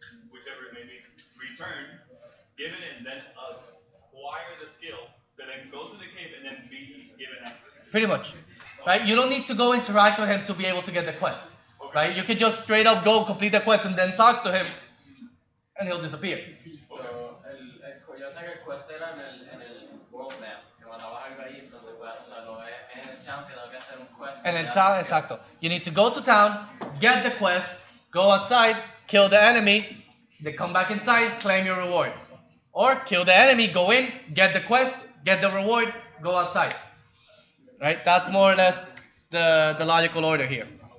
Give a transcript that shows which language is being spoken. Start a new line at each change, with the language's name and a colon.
English: whichever it may be, return, give it in, then acquire the skill, to then go to the cave and then be given access to it. Pretty much. Right? You don't need to go interact with him to be able to get the quest. Right? You can just straight up go complete the quest and then talk to him and he'll disappear.
Spanish: So, yo sé que el quest era en el world map, que mandabas algo ahí, entonces pues, o sea, lo ves en el town que tengo que hacer un quest.
English: And in town, exacto. You need to go to town, get the quest, go outside, kill the enemy, then come back inside, claim your reward. Or kill the enemy, go in, get the quest, get the reward, go outside. Right? That's more or less the logical order here.